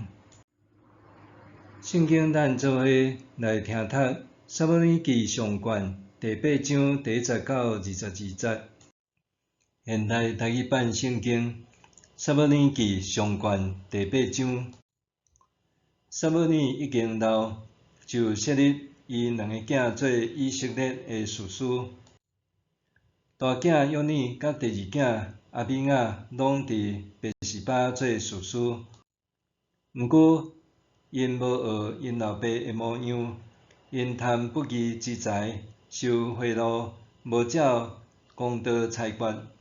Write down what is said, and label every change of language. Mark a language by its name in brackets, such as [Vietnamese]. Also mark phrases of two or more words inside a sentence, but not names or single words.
[Min Nan Chinese] 圣经咱做伙来听读《撒母耳记上卷》第8章第19到22节。现代台语版圣经《撒母耳记上卷》第8章。撒母耳已经老，就设立伊 2个囝做以色列的士师。大囝约尼甲第2囝阿比亚拢伫别是巴做士师。毋过，因无学因老爸的模样，因贪不义之财，受贿赂，无照公道裁决。